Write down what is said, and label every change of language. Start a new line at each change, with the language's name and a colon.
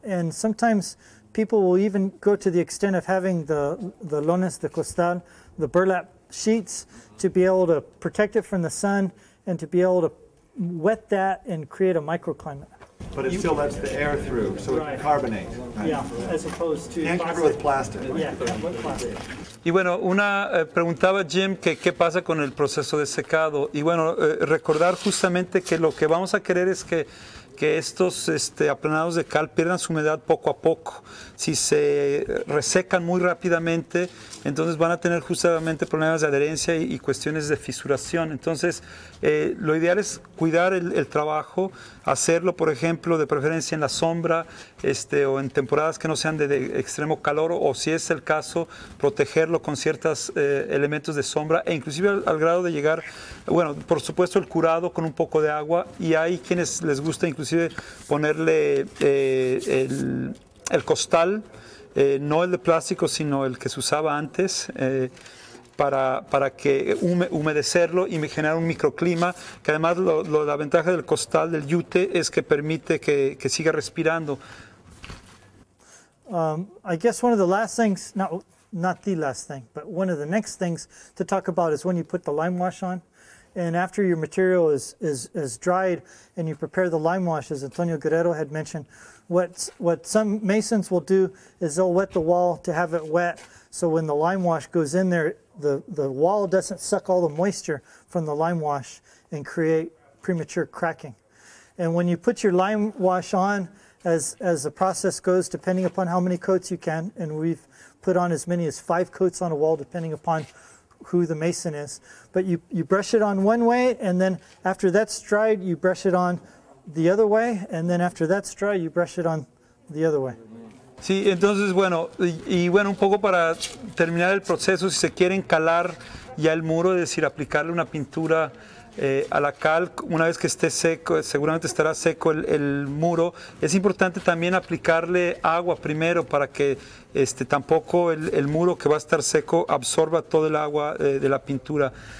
English: And sometimes people will even go to the extent of having the lonas de costal, the burlap sheets, to be able to protect it from the sun and to be able to wet that and create a microclimate. But it still lets the air through, so it can carbonate. Right? Yeah, as opposed to can't cover with plastic. Yeah, with plastic.
Spanish: Y bueno, preguntaba Jim que qué pasa con el proceso de secado. Y bueno, recordar justamente que lo que vamos a querer es que estos aplanados de cal pierdan su humedad poco a poco. Si se resecan muy rápidamente, entonces van a tener justamente problemas de adherencia y cuestiones de fisuración. Entonces, lo ideal es cuidar el trabajo, hacerlo, por ejemplo, de preferencia en la sombra, o en temporadas que no sean de extremo calor, o si es el caso, protegerlo con ciertos elementos de sombra, e inclusive al grado de llegar, bueno, por supuesto el curado con un poco de agua, y hay quienes les gusta inclusive ponerle el costal, no el de plástico, sino el que se usaba antes, para que humedecerlo y generar un microclima, que además la ventaja del costal, del yute, es que permite que siga respirando.
English: I guess one of the last things, not the last thing, but one of the next things to talk about is when you put the lime wash on. And after your material is dried and you prepare the lime wash, as Antonio Guerrero had mentioned, what some masons will do is they'll wet the wall to have it wet, so when the lime wash goes in there, the wall doesn't suck all the moisture from the lime wash and create premature cracking. And when you put your lime wash on, as the process goes, depending upon how many coats you can, and we've put on as many as 5 coats on a wall, depending upon who the mason is. But you brush it on one way, and then after that's dried, you brush it on the other way, and then after that's dry, you brush it on the other way.
Spanish: Sí, entonces bueno, bueno, un poco para terminar el proceso, si se quieren calar ya el muro, es decir, aplicarle una pintura a la cal, una vez que esté seco, seguramente estará seco el muro, es importante también aplicarle agua primero para que tampoco el muro que va a estar seco absorba todo el agua de la pintura.